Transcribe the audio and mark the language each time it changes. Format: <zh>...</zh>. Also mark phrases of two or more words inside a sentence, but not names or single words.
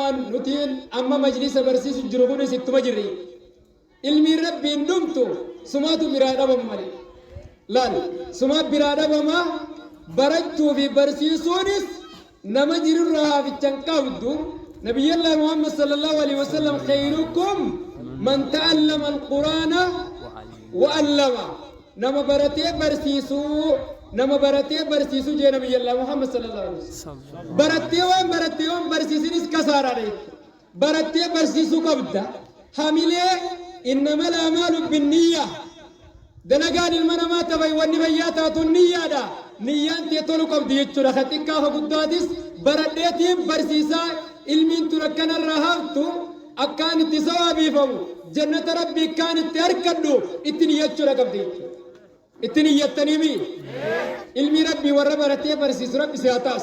<om>amma majlisa barsiisu jiru kunis ittuma jirri ilmiin rabbiin dhumtu sumaatu biraa dhabamu malee laal sumaa biraa dhabama barachuu fi barsiisuunis nama jirurraa haafichan qabdu</om> <ar>نبي الله محمد صلى الله عليه وسلم خيركم من تعلم القرآن وعلمه</ar> <om>nama baratee barsiisuu jee</om> <ar>نبي الله محمد صلى الله عليه وسلم</ar> <om>baratee waan barsiisinis kasaaraadha baratee barsiisuu qabda hamilee innama</om> <ar>الأعمال بالنية</ar> <om>dalagaan ilma namaa ta'e wanni fayyaa taatu niyyaadha niyyaan tee tolu qabdi jechuudha ka xiqqaa ka guddaatis baradheetiin barsiisaa ilmiin tun akkanarraa haftu akkaan itti sawaabiifamu jannata rabbii akkaan itti harkadhu itti niyyachuudha qabdi jechuudha itti niyyattaniimi ilmi rabbii warra baratee barsiisu rabbi si haa taas.</om>